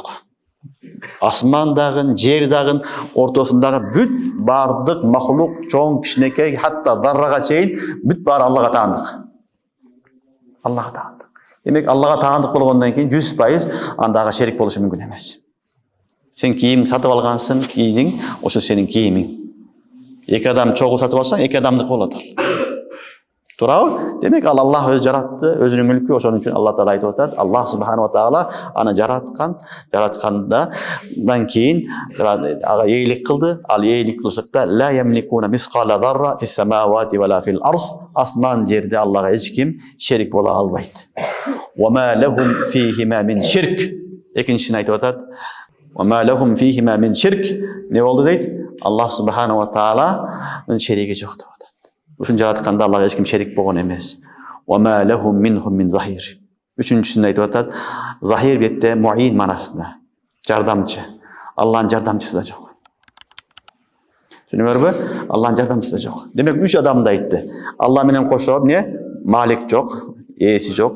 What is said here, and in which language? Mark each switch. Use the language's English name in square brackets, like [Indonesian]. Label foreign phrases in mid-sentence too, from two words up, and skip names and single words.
[Kyrgyz] Асман дагын, жер дагын, ортосундагы бүт бардык макулук, чоңун кичинекей, атта заррага чейин, бүт бар Аллага таандык. Аллага таандык. Демек Аллага таандык болгондон кийин 100% андага шерик болушу мүмкүн эмес. Сен кийим сатып алгансың, кийдиң, ошо сенин кийимиң. Эки адам чогу сатып алсаң, эки адамдык болот ал. Туурабы? Демек ал Аллах өзү жаратты, өзүнүн мүлкү, ошон үчүн Алла Таала айтып атат, Аллах [Arabic] سبحانه وتعالى [Kyrgyz] аны жараткандан кийин ага ээлик кылды. Ал ээлик кылышыкта [Arabic] لا يملكون مثقال ذرة في السماوات ولا في الأرض. [Kyrgyz] Асман жерде Аллага эч ким шерик бола албайт. [Arabic] وما لهم فيهما من شرك. [Kyrgyz] Экинчисин айтып атат. [Arabic] وما لهم فيهما من شرك. [Kyrgyz] Не болду дейт? Аллах субхана ва тааланын шериги жок деп атат. Ушун жаратканда Аллага эч ким шерик болгон эмес. [Arabic] وما لهم منهم من ظهير. [Kyrgyz] Үчүнчүсүн айтып атат. Захир бетте муин манасында. Жардамчы. Алланын жардамчысы да жок. Түшүнүңөрбү? Алланын жардамчысы да жок. Демек 3 адамды айтты. Алла менен кошо эмне? Малик жок, ээси жок.